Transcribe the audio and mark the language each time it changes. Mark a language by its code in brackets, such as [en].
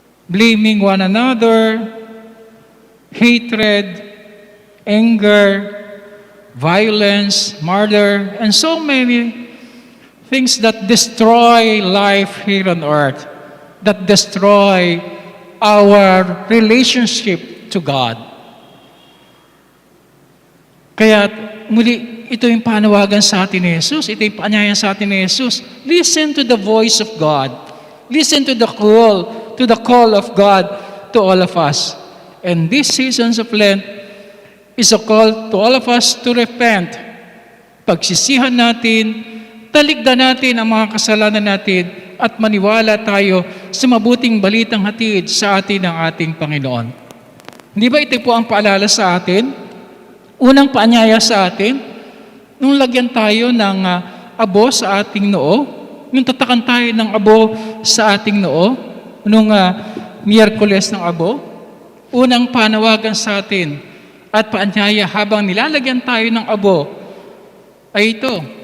[en] blaming one another, hatred, anger, violence, murder, and so many things that destroy life here on earth, that destroy our relationship to God. [tl] Kaya muli, ito yung panawagan sa atin ni Jesus, ito yung paanyaya sa atin ni Jesus. [en] Listen to the voice of God. Listen to the call of God to all of us. And this seasons of Lent is a call to all of us to repent. [tl] Pagsisihan natin, talikdan natin ang mga kasalanan natin at maniwala tayo sa mabuting balitang hatid sa atin ng ating Panginoon. Hindi ba ito po ang paalala sa atin? Unang paanyaya sa atin, nung lagyan tayo ng abo sa ating noo, nung tatakan tayo ng abo sa ating noo, nung Miyerkules ng abo, unang panawagan sa atin at paanyaya habang nilalagyan tayo ng abo ay ito.